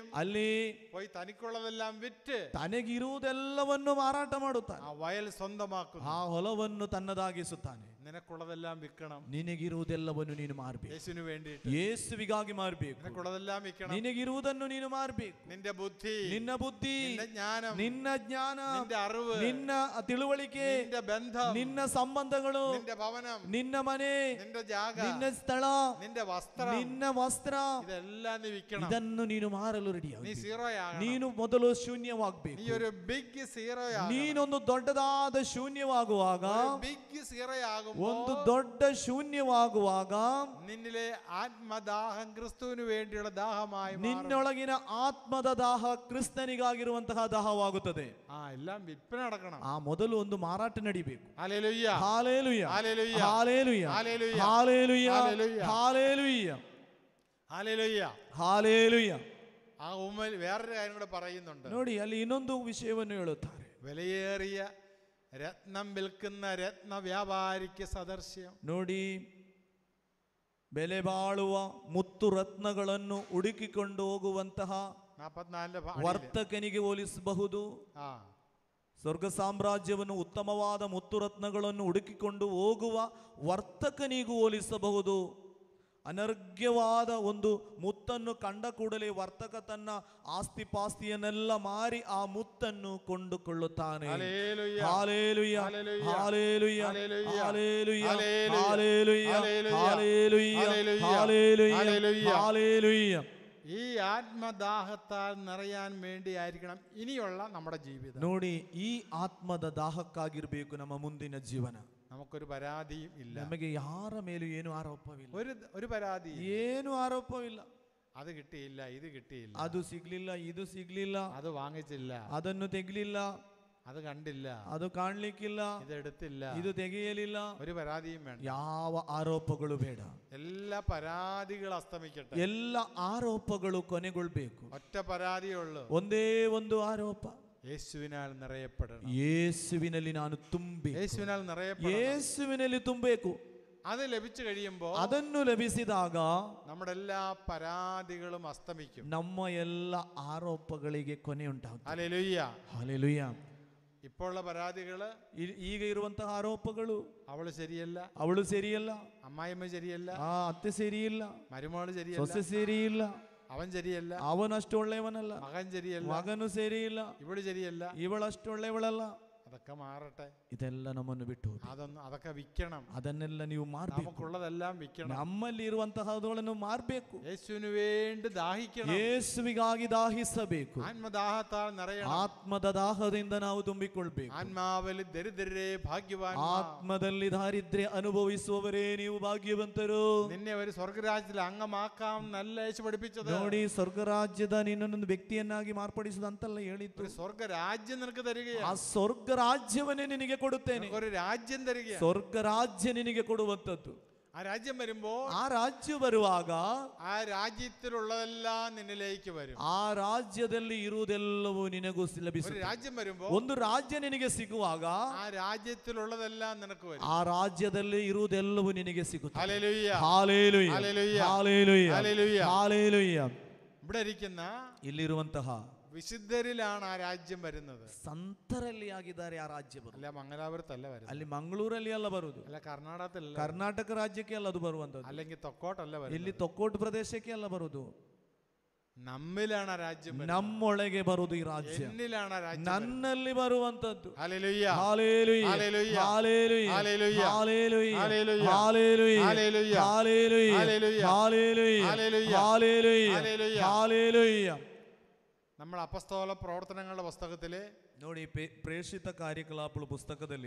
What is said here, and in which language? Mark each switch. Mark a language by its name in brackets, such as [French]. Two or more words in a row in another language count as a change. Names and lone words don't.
[Kannada] ಅಲ್ಲಿ [Malayalam] പോയി തനിക്കുള്ളതെല്ലാം വിറ്റ് [Kannada] ತನಗಿರುವುದೆಲ್ಲವನ್ನು ಮಾರಾಟ ಮಾಡುತ್ತಾನೆ. [Malayalam] ആ വയൽ സ്വന്തമാക്കുന്നു. [Kannada] ಆ ಹೊಲವನ್ನು ತನ್ನದಾಗಿಸುತ್ತಾನೆ. [Malayalam] നിനക്കുള്ളതെല്ലാം വിൽക്കണം. [Kannada] ನಿನಗಿರುವುದೆಲ್ಲವನ್ನು ನೀನು ನೀನು ಮಾರಬೇಕು. [Malayalam] യേശുവിന് വേണ്ടിയിട്ട് [Kannada] ಯೇಸುವಿಗಾಗಿ ಮಾರಬೇಕು. [Malayalam] നിനക്കുള്ളതെല്ലാം വിൽക്കണം. [Kannada] ನಿನಗಿರುವುದನ್ನು ನೀನು ಮಾರಬೇಕು. [Malayalam] നിന്റെ ബുദ്ധി, [Kannada] ನಿನ್ನ ಬುದ್ಧಿ, [Malayalam] നിന്റെ ജ്ഞാനം, [Kannada] ನಿನ್ನ ಜ್ಞಾನ, [Malayalam] നിന്റെ അറിവ്, [Kannada] ನಿನ್ನ ತಿಳುವಳಿಕೆ, [Malayalam] നിന്റെ ബന്ധം, [Kannada] ನಿನ್ನ ಸಂಬಂಧಗಳು, [Malayalam] നിന്റെ ഭവനം, [Kannada] ನಿನ್ನ ಮನೆ, [Malayalam] നിന്റെ ജാഗ, [Kannada] ನಿನ್ನ ಸ್ಥಳ, [Malayalam] നിന്റെ വസ്ത്രം, [Kannada] ನಿನ್ನ ವಸ್ತ್ರ, [Malayalam] ഇതെല്ലാം നീ വിൽക്കണം. [Kannada] ಇದನ್ನು ನೀನು ಮಾರಲು ರೆಡಿ. [Malayalam] നീ സീറോയാകണം. [Kannada] ನೀನು ಮೊದಲು ಶೂನ್ಯವಾಗಬೇಕು. [Malayalam] നീ ഒരു ബിഗ് സീറോയാകണം. [Kannada] ನೀನೊಂದು ದೊಡ್ಡದಾದ ಶೂನ್ಯವಾಗುವಾಗ, [Malayalam] ബിഗ് സീറോയാകുമ്പോൾ, [Kannada] ಒಂದು ದೊಡ್ಡ ಶೂನ್ಯವಾಗುವಾಗ [Malayalam] നിന്നിലെ ആത്മദാഹം ക്രിസ്തുവിന് വേണ്ടിയുള്ള ദാഹമായി മാറും. [Kannada] ನಿನ್ನೊಳಗಿನ ಆತ್ಮದ ದಾಹ ಕ್ರಿಸ್ತನಿಗಾಗಿರುವಂತಹ ದಾಹವಾಗುತ್ತದೆ. [Malayalam] എല്ലാം വിൽപ്പന നടക്കണം. [Kannada] ಮೊದಲು ಒಂದು ಮಾರಾಟ ನಡಿಬೇಕು. [Malayalam] ഹല്ലേലൂയ, [Kannada] ಹಾಲೆಲೂಯ, [Malayalam] ഹല്ലേലൂയ, [Kannada] ಹಾಲೆಲೂಯ, [Malayalam] ഹല്ലേലൂയ, [Kannada] ಹಾಲೆಲೂಯ, [Malayalam] ഹല്ലേലൂയ, [Kannada] ಹಾಲೆಲൂയ, [Malayalam] ഹല്ലേലൂയ. [Kannada] ಹಾಲೆಲೂಯ. [Malayalam] ആ ഉമ്മൽ വേറൊരു കാര്യം കൂടെ പറയുന്നുണ്ട്. [Kannada] ನೋಡಿ, ಅಲ್ಲಿ ಇನ್ನೊಂದು ವಿಷಯವನ್ನು ಹೇಳುತ್ತಾರೆ. [Malayalam] വിലയേറിയ രത്നം വിൽക്കുന്ന രത്ന വ്യാപാരിക്ക് സദൃശ്യം. [Kannada] ನೋಡಿ, ಬೆಲೆ ಬಾಳುವ ಮುತ್ತು ರತ್ನಗಳನ್ನು ಹುಡುಕಿಕೊಂಡು ಹೋಗುವಂತಹ 44 ವರ್ತಕನಿಗೆ ಹೋಲಿಸಬಹುದು. ಸ್ವರ್ಗ ಸಾಮ್ರಾಜ್ಯವನ್ನು ಉತ್ತಮವಾದ ಮುತ್ತು ರತ್ನಗಳನ್ನು ಹುಡುಕಿಕೊಂಡು ಹೋಗುವ ವರ್ತಕನಿಗೂ ಹೋಲಿಸಬಹುದು. ಅನರ್ಘ್ಯವಾದ ಒಂದು ಮುತ್ತನ್ನು ಕಂಡ ಕೂಡಲೇ ವರ್ತಕ ತನ್ನ ಆಸ್ತಿ ಪಾಸ್ತಿಯನ್ನೆಲ್ಲ ಮಾರಿ ಆ ಮುತ್ತನ್ನು ಕೊಂಡುಕೊಳ್ಳುತ್ತಾನೆ. [Malayalam] ഹല്ലേലൂയ, [Kannada] ಹಾಲೆಲೂಯ, [Malayalam] ഹല്ലേലൂയ, [Kannada] ಹಾಲೆಲೂಯ, [Malayalam] ഹല്ലേലൂയ, [Kannada] ಹಾಲೆಲೂಯ, [Malayalam] ഹല്ലേലൂയ, [Kannada] ಹಾಲೆಲೂಯ, [Malayalam] ഹല്ലേലൂയ, [Kannada] ಹಾಲೆಲೂയ, [Malayalam] ഹല്ലേലൂയ. [Kannada] ಹಾಲೆಲൂയ. [Malayalam] ഈ ആത്മദാഹത്താൽ നിറയാൻ വേണ്ടിയായിരിക്കണം ഇനിയുള്ള നമ്മുടെ ജീവിതം. [Kannada] ನೋಡಿ, ಈ ಆತ್ಮದ ದಾಹಕ್ಕಾಗಿರ್ಬೇಕು ನಮ್ಮ ಮುಂದಿನ ಜೀವನ. [Malayalam] നമുക്കൊരു പരാതിയും ഇല്ല. [Kannada] ನಮಗೆ ಯಾರ ಮೇಲೂ ಏನು ಆರೋಪವಿಲ್ಲ. [Malayalam] ഒരു പരാതി, [Kannada] ಏನು ಆರೋಪವಿಲ್ಲ. [Malayalam] അത് കിട്ടിയില്ല, ഇത് കിട്ടിയില്ല, [Kannada] ಅದು ಸಿಗ್ಲಿಲ್ಲ, ಇದು ಸಿಗ್ಲಿಲ್ಲ, [Malayalam] അത് വാങ്ങിച്ചില്ല, [Kannada] ಅದನ್ನು ತೆಗಿಲಿಲ್ಲ, [Malayalam] അത് കണ്ടില്ല, [Kannada] ಅದು ಕಾಣ್ಲಿಕ್ಕಿಲ್ಲ, [Malayalam] ഇത് എടുത്തില്ല, [Kannada] ಇದು ತೆಗೆಯಲಿಲ್ಲ. [Malayalam] ഒരു പരാതിയും വേണ്ട. [Kannada] ಯಾವ ಆರೋಪಗಳು ಬೇಡ. [Malayalam] എല്ലാ പരാതികൾ അസ്തമിക്കട്ടെ. [Kannada] ಎಲ್ಲ ಆರೋಪಗಳು ಕೊನೆಗೊಳ್ಬೇಕು. [Malayalam] ഒറ്റ പരാതിയേ ഉള്ളൂ. [Kannada] ಒಂದೇ ಒಂದು ಆರೋಪ, [Malayalam] യേശുവിനാൽ നിറയപ്പെടണം. [Kannada] ಯೇಸುವಿನಲ್ಲಿ ನಾನು ತುಂಬಿ, [Malayalam] യേശുവിനാൽ നിറയപ്പെടണം. [Kannada] ಯೇಸುವಿನಲ್ಲಿ ತುಂಬಬೇಕು. [Malayalam] അത് ലഭിച്ചു കഴിയുമ്പോൾ [Kannada] ಅದನ್ನು ಲಭಿಸಿದಾಗ [Malayalam] നമ്മുടെ എല്ലാ പരാതികളും അസ്തമിക്കും. [Kannada] ನಮ್ಮ ಎಲ್ಲ ಆರೋಪಗಳಿಗೆ ಕೊನೆ ಉಂಟಾಗುತ್ತದೆ. [Malayalam] ഹല്ലേലൂയ, [Kannada] ಹಲ್ಲೆಲೂಯ. [Malayalam] ഇപ്പോൾ ഉള്ള പരാതികള്, [Kannada] ಈಗ ಇರುವಂತಹ ಆರೋಪಗಳು, [Malayalam] അവള് ശരിയല്ല, [Kannada] ಅವಳು ಸರಿಯಲ್ಲ, [Malayalam] അമ്മായിമ്മ ശരിയല്ല, [Kannada] ಅತ್ತೆ ಸರಿಯಿಲ್ಲ, [Malayalam] മരുമോള് ശരിയല്ല, [Kannada] ಸೊಸೆ ಸರಿಯಿಲ್ಲ, [Malayalam] അവൻ ശരിയല്ല, [Kannada] ಅವನಷ್ಟು ಒಳ್ಳೆಯವನಲ್ಲ, [Malayalam] മകൻ ശരിയല്ല, [Kannada] ಮಗನು ಸರಿಯಿಲ್ಲ, [Malayalam] ഇവള് ശരിയല്ല. [Kannada] ಇವಳಷ್ಟು ಒಳ್ಳೆಯವಳಲ್ಲ. [Malayalam] അതൊക്കെ മാറട്ടെ. [Kannada] ಇದೆಲ್ಲ ನಮ್ಮನ್ನು ಬಿಟ್ಟು ಹೋಗಿ. [Malayalam] അതൊക്കെ വിൽക്കണം. [Kannada] ಅದನ್ನೆಲ್ಲ ನೀವು ಮಾರ್ಬೇಕು. [Malayalam] നമുക്കുള്ളതെല്ലാം വിൽക്കണം. [Kannada] ನಮ್ಮಲ್ಲಿ ಇರುವಂತಹಗಳನ್ನು ಮಾರ್ಬೇಕು. [Malayalam] യേശുവിന് വേണ്ടി ദാഹിക്കണം. [Kannada] ಯೇಸುವಿಗಾಗಿ ದಾಹಿಸಬೇಕು. [Malayalam] ആത്മദാഹത്താൽ നിറയണം. [Kannada] ಆತ್ಮದ ದಾಹದಿಂದ ನಾವು ತುಂಬಿಕೊಳ್ಬೇಕು. [Malayalam] ആത്മാവിൽ ദരിദ്രരെ ഭാഗ്യവാൻ. [Kannada] ಆತ್ಮದಲ್ಲಿ ದಾರಿದ್ರ್ಯ ಅನುಭವಿಸುವವರೇ ನೀವು ಭಾಗ್ಯವಂತರು. [Malayalam] നിന്നെ ഒരു സ്വർഗരാജ്യത്തിൽ അംഗമാക്കാം നല്ല യേശു പഠിപ്പിച്ചത്. [Kannada] ನೋಡಿ, ಸ್ವರ್ಗ ರಾಜ್ಯದ ನಿನ್ನೊಂದು ವ್ಯಕ್ತಿಯನ್ನಾಗಿ ಮಾರ್ಪಡಿಸುದಂತಲ್ಲ ಹೇಳಿತ್ತು. [Malayalam] ഒരു സ്വർഗരാജ്യം നിനക്ക് തരികയാണ്. [Kannada] ಆ ಸ್ವರ್ಗ ರಾಜ್ಯವನ್ನೇ ನಿನಗೆ ಕೊಡುತ್ತೇನೆ. [Malayalam] ഒരു രാജ്യം തരികയാണ്. [Kannada] ಸ್ವರ್ಗ ರಾಜ್ಯ ನಿನಗೆ ಕೊಡುವಂತದ್ದು. [Malayalam] ആ രാജ്യം വരുമ്പോൾ, [Kannada] ಆ ರಾಜ್ಯ ಬರುವಾಗ [Malayalam] ആ രാജ്യത്തിലുള്ളതെല്ലാം നിന്നിലേക്ക് വരും. [Kannada] ಆ ರಾಜ್ಯದಲ್ಲಿ ಇರುವುದೆಲ್ಲವೂ ನಿನಗೂ [Malayalam] ഒരു [Kannada] ಲಭಿಸುತ್ತದೆ. [Malayalam] രാജ്യം വരുമ്പോൾ, [Kannada] ಒಂದು ರಾಜ್ಯ ನಿನಗೆ ಸಿಗುವಾಗ [Malayalam] ആ രാജ്യത്തിലുള്ളതെല്ലാം നിനക്ക് വരും. [Kannada] ಆ ರಾಜ್ಯದಲ್ಲಿ ಇರುವುದೆಲ್ಲವೂ ನಿನಗೆ ಸಿಗುತ್ತದೆ. [Malayalam] ഹല്ലേലൂയ, [Kannada] ಹಾಲೆಲೂಯ, [Malayalam] ഹല്ലേലൂയ, [Kannada] ಹಾಲೆಲೂಯ, [Malayalam] ഹല്ലേലൂയ. [Kannada] ಹಾಲೆಲೂಯ. [Malayalam] ഇവിടെ ഇരിക്കുന്ന [Kannada] ಇಲ್ಲಿರುವಂತಹ [Malayalam] വിശുദ്ധരിലാണ് ആ രാജ്യം വരുന്നത്. [Kannada] ಸಂತರಲ್ಲಿ ಆಗಿದ್ದಾರೆ ಆ ರಾಜ್ಯ ಬರುವುದು. [Malayalam] അല്ല മംഗലാപുരത്തല്ല വരുന്നത്, [Kannada] ಅಲ್ಲಿ ಮಂಗಳೂರಲ್ಲಿ ಅಲ್ಲ ಬರುವುದು, [Malayalam] അല്ല കർണാടകത്തിലല്ല, [Kannada] ಕರ್ನಾಟಕ ರಾಜ್ಯಕ್ಕೆ ಅಲ್ಲ ಅದು ಬರುವಂತದ್ದು, [Malayalam] അല്ലെങ്കിൽ തൊക്കോട്ടല്ല [Kannada] ಇಲ್ಲಿ [Malayalam] വരുന്നത്. [Kannada] ತೊಕ್ಕೋಟು ಪ್ರದೇಶಕ್ಕೆ ಅಲ್ಲ ಬರುವುದು. [Malayalam] നമ്മിലാണ് ആ രാജ്യം വരുന്നത്. [Kannada] ನಮ್ಮೊಳಗೆ ಬರುವುದು ಈ ರಾಜ್ಯ, [Malayalam] എന്നിലാണ് ಆ രാജ്യം വരുന്നത്. [Kannada] ನನ್ನಲ್ಲಿ ಬರುವಂತದ್ದು. [Malayalam] ഹല്ലേലൂയ, [Kannada] ಹಾಲೆಲೂಯ, [Malayalam] ഹല്ലേലൂയ, [Kannada] ಹಾಲೆಲೂಯ, [Malayalam] ഹല്ലേലൂയ, [Kannada] ಹಾಲೆಲೂಯ, [Malayalam] ഹല്ലേലൂയ, [Kannada] ಹಾಲೆಲೂಯ, [Malayalam] ഹല്ലേലൂയ, [Kannada] ಹಾಲೆಲೂಯ, [Malayalam] ഹല്ലേലൂയ, [Kannada] ಹಾಲೆಲೂಯ, [Malayalam] ഹല്ലേലൂയ, [Kannada] ಹಾಲೆಲೂಯ, [Malayalam] ഹല്ലേലൂയ. [Kannada] ಹಾಲೆಲೂಯ. [Malayalam] നമ്മൾ അപ്പസ്തോല പ്രവർത്തനങ്ങളുടെ പുസ്തകത്തിലെ [Kannada] ನೋಡಿ, ಪ್ರೇಷಿತ ಕಾರ್ಯಕಲಾಪಗಳ ಪುಸ್ತಕದಲ್ಲಿ